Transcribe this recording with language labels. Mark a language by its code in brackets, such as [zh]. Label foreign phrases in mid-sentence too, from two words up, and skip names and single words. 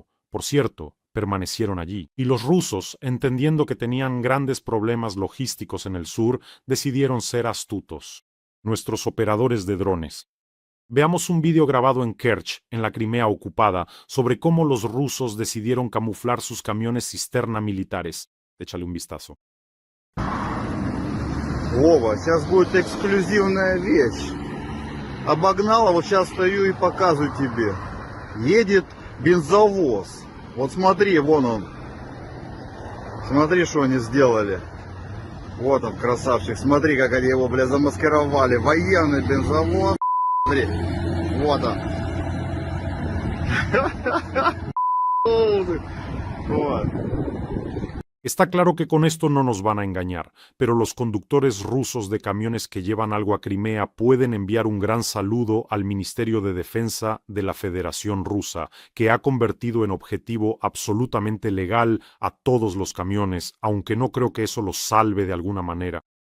[es] Por cierto, permanecieron allí. Y los rusos, entendiendo que tenían grandes problemas logísticos en el sur, decidieron ser astutos. Nuestros operadores de drones. Veamos un vídeo grabado en Kerch, en la Crimea ocupada, sobre cómo los rusos decidieron camuflar sus camiones cisterna militares. Échale un vistazo. [ru] Вова, сейчас будет эксклюзивная вещь. Обогнала, вот сейчас стою и показываю тебе. Едет бензовоз. Вот смотри, вон он. Смотри, что они сделали. Вот он, красавчик. Смотри, как они его, бля, замаскировали. Военный бензовоз. Смотри. Вот он. Вот. [es] Está claro que con esto no nos van a engañar, pero los conductores rusos de camiones que llevan algo a Crimea pueden enviar un gran saludo al Ministerio de Defensa de la Federación Rusa, que ha convertido en objetivo absolutamente legal a todos los camiones, aunque no creo que eso los salve de alguna manera.